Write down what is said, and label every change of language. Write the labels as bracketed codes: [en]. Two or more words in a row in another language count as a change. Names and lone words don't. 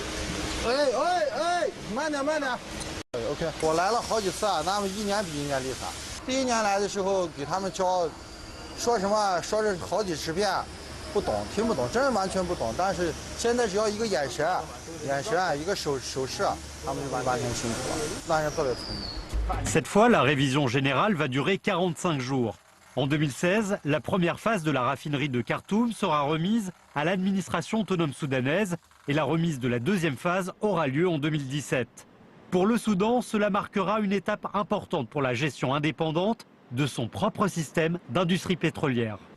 [zh] 慢点。OK， 我来了好几次啊，咱们一年比一年厉害。第一年来的时候给他们教，说什么说是好几十遍，不懂，听不懂，真是完全不懂。但是现在只要一个眼神，一个手势，他们就完全清楚了，那人特别聪明。 [fr] Cette fois, la révision générale va durer 45 jours. En 2016, la première phase de la raffinerie de Khartoum sera remise à l'administration autonome soudanaise et la remise de la deuxième phase aura lieu en 2017. Pour le Soudan, cela marquera une étape importante pour la gestion indépendante de son propre système d'industrie pétrolière.